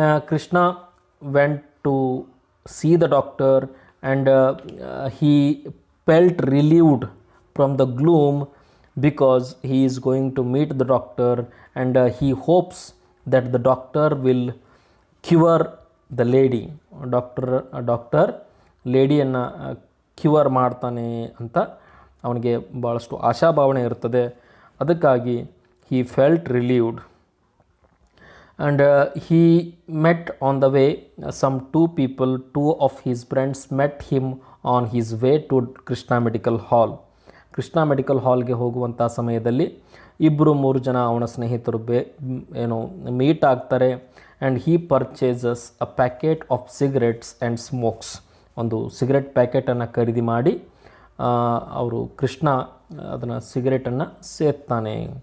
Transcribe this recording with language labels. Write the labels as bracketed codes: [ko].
[en] Krishna went to see the doctor and he felt relieved from the gloom because he is going to meet the doctor and he hopes that the doctor will cure the lady. [kn] Doctor ಲೇಡಿಯನ್ನು cure ಮಾಡ್ತಾನೆ ಅಂತ ಅವನಿಗೆ ಭಾಳಷ್ಟು ಆಶಾಭಾವನೆ ಇರ್ತದೆ. [en] ಅದಕ್ಕಾಗಿ he felt relieved and he met on the way some two of his friends met him on his way to Krishna Medical Hall. [kn] Krishna medical ಹಾಲ್ಗೆ ಹೋಗುವಂಥ ಸಮಯದಲ್ಲಿ 2-3 ಜನ ಅವನ ಸ್ನೇಹಿತರು ಮೀಟ್ ಆಗ್ತಾರೆ. [en] And he purchases a packet of cigarettes and smokes. [kn] ಒಂದು cigarette ಪ್ಯಾಕೆಟನ್ನು ಖರೀದಿ ಮಾಡಿ ಅವರು ಕೃಷ್ಣ ಅದನ್ನು ಸಿಗರೆಟನ್ನು ಸೇರ್ತಾನೆ.